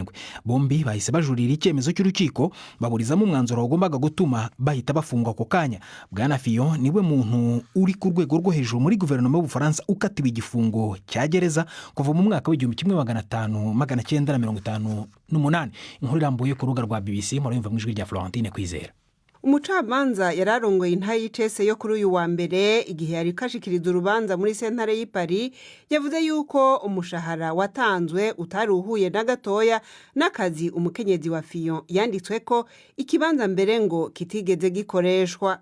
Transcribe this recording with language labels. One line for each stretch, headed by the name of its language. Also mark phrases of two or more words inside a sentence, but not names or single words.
Kinyarwanda: Bombi bahise bajurira icyemezo cy'urukiko baburizamo umwanzuro wagombaga gutuma bahita bafungwa ako kanya. Bwana Fillon niwe muntu uri ku rwego rwo hejuru muri guverinoma y'Ubufaransa ukatiwe igifungo cya gereza kuva mu mwaka w'1958.
Rundi: Inkuru irambuye ku rubuga rwa BBC murumva mu ijwi rya Florentine Kwizera. Umucamanza yararongoye intayicese yo kuri uyu wa mbere igihe yari kashikiriza urubanza muri sentare y'i Paris. Yavuze yuko umushahara watanzwe utari uhuye na gatoya n'akazi umukenyezi wa Fillon yanditswe ko ikibanza mbere ngo kitigeze gikoreshwa.